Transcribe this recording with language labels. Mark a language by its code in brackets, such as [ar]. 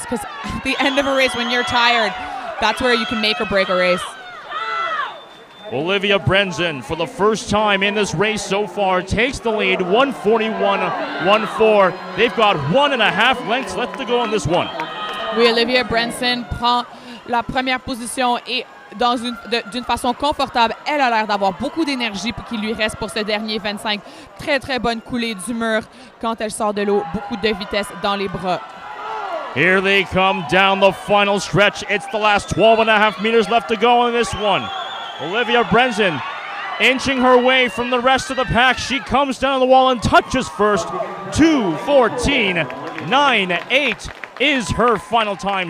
[en] Because at the end of a race, when you're tired, that's where you can make or break a race. Olivia Brenzen, for the first time in this race so far, takes the lead, 1:41.14. They've got 1.5 lengths left to go on this one. [fr] Oui, Olivia Brenzen prend la première position et d'une façon confortable. Elle a l'air d'avoir beaucoup d'énergie qui lui reste pour ce dernier 25. Très, très bonne coulée du mur quand elle sort de l'eau. Beaucoup de vitesse dans les bras. [en] Here they come down the final stretch. It's the last 12.5 meters left to go on this one. Olivia Brenzen inching her way from the rest of the pack. She comes down the wall and touches first. 2:14.98 is her final time.